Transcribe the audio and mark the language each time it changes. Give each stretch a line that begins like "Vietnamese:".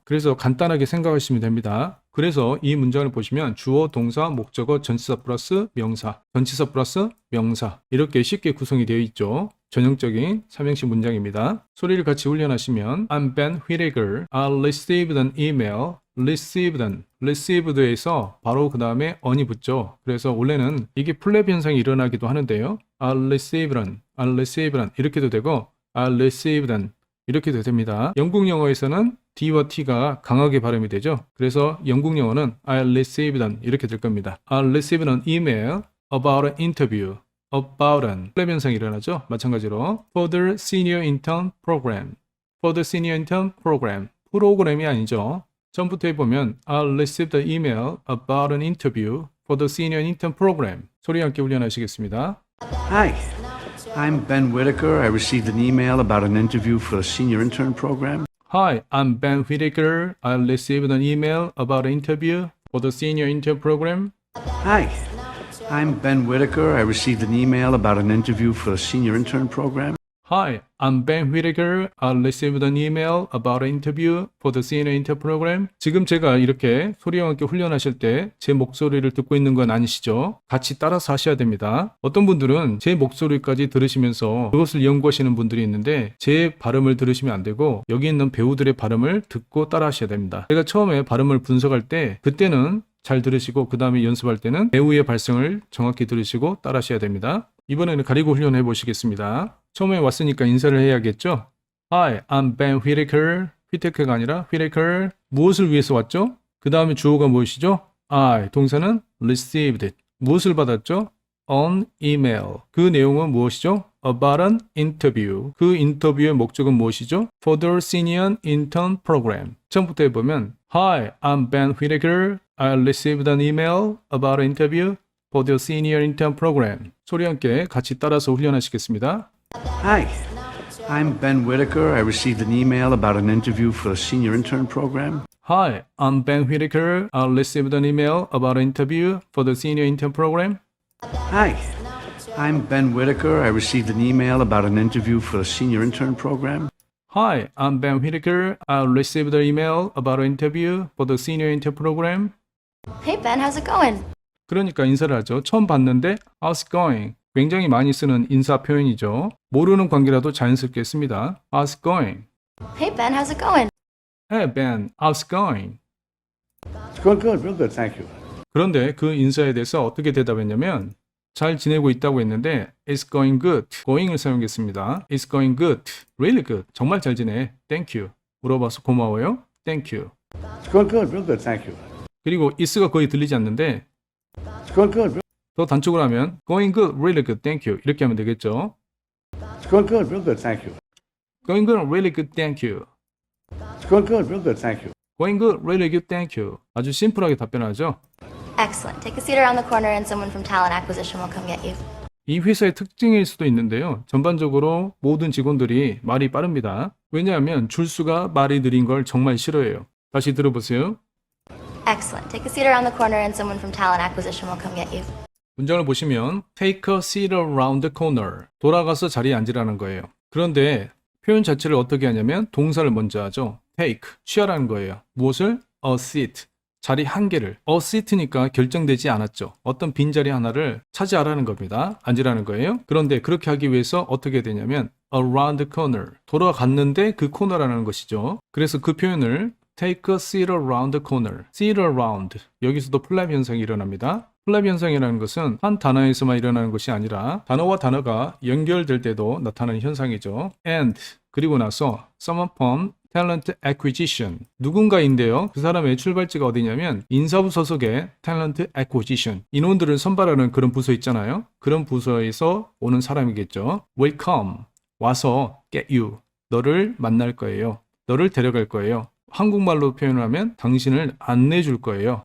Korean: 그래서 간단하게 생각하시면 됩니다. 그래서 이 문장을 보시면 주어, 동사, 목적어, 전치사 플러스 명사, 전치사 플러스 명사 이렇게 쉽게 구성이 되어 있죠. 전형적인 삼형식 문장입니다. 소리를 같이 훈련하시면
English: I'm Ben Whitaker. I received an email.
Korean: received에서 바로 그 다음에 on이 붙죠. 그래서 원래는 이게 플랩 현상이 일어나기도 하는데요.
English: I received an
Korean: 이렇게도 되고
English: I received an
Korean: 이렇게도 됩니다. 영국 영어에서는 D와 T가 강하게 발음이 되죠. 그래서 영국 영어는
English: I received an
Korean: 이렇게 될 겁니다.
English: I received an email about an interview. about an
Korean: 플랩 현상이 일어나죠. 마찬가지로
English: for the senior intern program. for the senior intern program.
Korean: 프로그램이 아니죠. 처음부터 해보면
English: I received an email about an interview for the senior intern program.
Korean: 소리 함께 훈련하시겠습니다.
English: Hi, I'm Ben Whitaker. I received an email about an interview for a senior intern program. Hi, I'm Ben Whitaker. I received an email about an interview for the senior intern program. Hi, I'm Ben Whitaker. I received an email about an interview for a senior intern program. Hi, I'm Ben Whitaker. I received an email about an interview for the senior intern program.
Korean: 지금 제가 이렇게 소리와 함께 훈련하실 때 제 목소리를 듣고 있는 건 아니시죠? 같이 따라서 하셔야 됩니다. 어떤 분들은 제 목소리까지 들으시면서 그것을 연구하시는 분들이 있는데 제 발음을 들으시면 안 되고 여기 있는 배우들의 발음을 듣고 따라 하셔야 됩니다. 제가 처음에 발음을 분석할 때 그때는 잘 들으시고 그 다음에 연습할 때는 배우의 발성을 정확히 들으시고 따라 하셔야 됩니다. 이번에는 가리고 훈련해 보시겠습니다. 처음에 왔으니까 인사를 해야겠죠?
English: Hi, I'm Ben Whitaker. Whitaker가 아니라 Whitaker.
Korean: 무엇을 위해서 왔죠? 그 다음에 주어가 무엇이죠? I. 동사는 received. 무엇을 받았죠?
English: On email.
Korean: 그 내용은 무엇이죠?
English: About an interview.
Korean: 그 인터뷰의 목적은 무엇이죠?
English: For the senior intern program.
Korean: 처음부터 해보면
English: Hi, I'm Ben Whitaker. I received an email about an interview for the senior intern program.
Korean: 소리 함께 같이 따라서 훈련하시겠습니다.
English: Hi, I'm Ben Whitaker. I received an email about an interview for a senior intern program. Hi, I'm Ben Whitaker. I received an email about an interview for the senior intern program. Hi, I'm Ben Whitaker. I received an email about an interview for a senior intern program. Hi, I'm Ben Whitaker. I received an email about an interview for the senior intern program. Hey Ben, how's it going?
Korean: 그러니까 인사를 하죠. 처음 봤는데
English: How's it going?
Korean: 굉장히 많이 쓰는 인사 표현이죠. 모르는 관계라도 자연스럽게 씁니다.
English: How's it going? Hey Ben, how's it going? Hey Ben, how's it going? It's going good, real good, thank you.
Korean: 그런데 그 인사에 대해서 어떻게 대답했냐면 잘 지내고 있다고 했는데
English: It's going good.
Korean: going을 사용했습니다.
English: It's going good. Really good.
Korean: 정말 잘 지내.
English: Thank you.
Korean: 물어봐서 고마워요.
English: Thank you. It's going good, real good, thank you.
Korean: 그리고 is가 거의 들리지 않는데
English: It's going good,
Korean: 더 단축으로 하면
English: going good, really good, thank you
Korean: 이렇게 하면 되겠죠.
English: it's going good, real good, thank you. Going good, really good, thank you. It's going good, real good, thank you. Going good, really good, thank you.
Korean: 아주 심플하게 답변하죠.
English: Excellent. Take a seat around the corner and someone from talent acquisition will come get you.
Korean: 이 회사의 특징일 수도 있는데요. 전반적으로 모든 직원들이 말이 빠릅니다. 왜냐하면 줄수가 말이 느린 걸 정말 싫어해요. 다시 들어보세요.
English: Excellent. Take a seat around the corner and someone from talent acquisition will come get you.
Korean: 문장을 보시면
English: take a seat around the corner.
Korean: 돌아가서 자리에 앉으라는 거예요. 그런데 표현 자체를 어떻게 하냐면 동사를 먼저 하죠. take, 취하라는 거예요. 무엇을? a seat. 자리 한 개를. a seat니까 결정되지 않았죠. 어떤 빈자리 하나를 차지하라는 겁니다. 앉으라는 거예요. 그런데 그렇게 하기 위해서 어떻게 되냐면
English: around the corner.
Korean: 돌아갔는데 그 코너라는 것이죠. 그래서 그 표현을
English: take a seat around the corner. seat around.
Korean: 여기서도 플랩 현상이 일어납니다. 플랩 현상이라는 것은 한 단어에서만 일어나는 것이 아니라 단어와 단어가 연결될 때도 나타나는 현상이죠.
English: and
Korean: 그리고 나서
English: someone from talent acquisition.
Korean: 누군가인데요. 그 사람의 출발지가 어디냐면 인사부 소속의 talent acquisition. 인원들을 선발하는 그런 부서 있잖아요. 그런 부서에서 오는 사람이겠죠.
English: will come.
Korean: 와서
English: get you.
Korean: 너를 만날 거예요. 너를 데려갈 거예요. 한국말로 표현을 하면 당신을 안내줄 거예요.